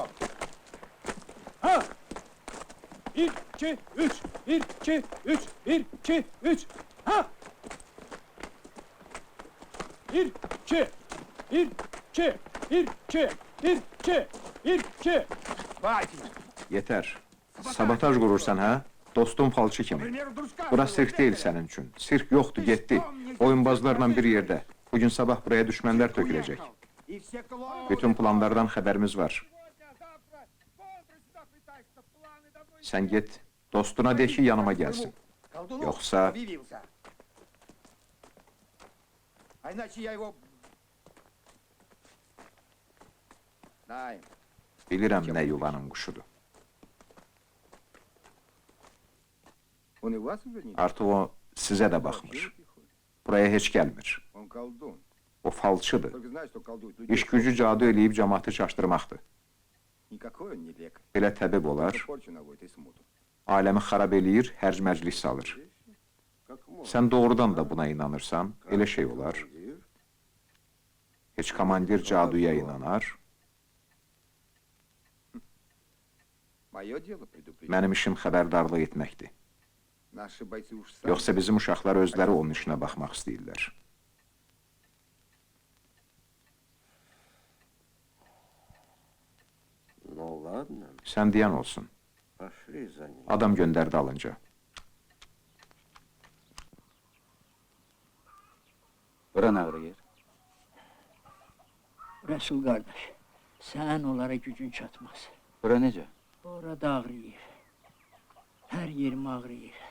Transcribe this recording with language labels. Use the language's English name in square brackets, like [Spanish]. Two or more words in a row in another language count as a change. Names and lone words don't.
[Azerbaijani] ha! 1, 2, 3, 1, 2, 3, 1, 2, 3, ha! 1, 2, 1, 2, 1, 2, 1, 2, 1, 2. Yeter. Sabotaj qurursan, hə? Dostum falçı kimi. Bura sirk deyil sənin üçün. Sirk yoxdur, getdi. Oyunbazlarla bir yerdə. Bugün sabah buraya düşmənlər töküləcək. Bütün planlardan xəbərimiz var. Sən get, dostuna de ki, yanıma gəlsin. Yoxsa [Russian] А иначе я его... Дай. [Azerbaijani] bilirəm nə yuvanın quşudur. [Russian] Он и вас уже не... [Azerbaijani] Artıq o sizə də baxmır. Buraya heç gəlmir. [Russian] Он колдун. [Azerbaijani] O falçıdır. [Russian] Только знает, что колдует людей. [Azerbaijani] İş gücü cadu eləyib cəmaatı çaşdırmaqdır. [Russian] Никакой он не лекарь. [Azerbaijani] Belə təbib olar, [Russian] Только порчу наводит и смуту. [Azerbaijani] aləmi xarab eləyir, hərc məclis salır. [Russian] Как можно? [Azerbaijani] Sən doğrudan da buna inanırsan, elə şey olar. Heç komandir caduya inanar, [Russian] Мое дело предупредить. [Azerbaijani] mənim işim xəbərdarlıq etməkdir. [Russian] Наши бойцы уж сами... [Azerbaijani] Yoxsa bizim uşaqlar özləri onun işinə baxmaq istəyirlər. [Russian] Ну ладно, [Azerbaijani] Sən deyən olsun. [Russian] пошли за ним. [Azerbaijani] Adam göndərdi alınca. Bura nə ağrıyır? [Turkish] Resul kardeş, sen onlara gücün çatmaz. [Azerbaijani] Bura necə? Orada ağrıyır. Her yerim ağrıyır.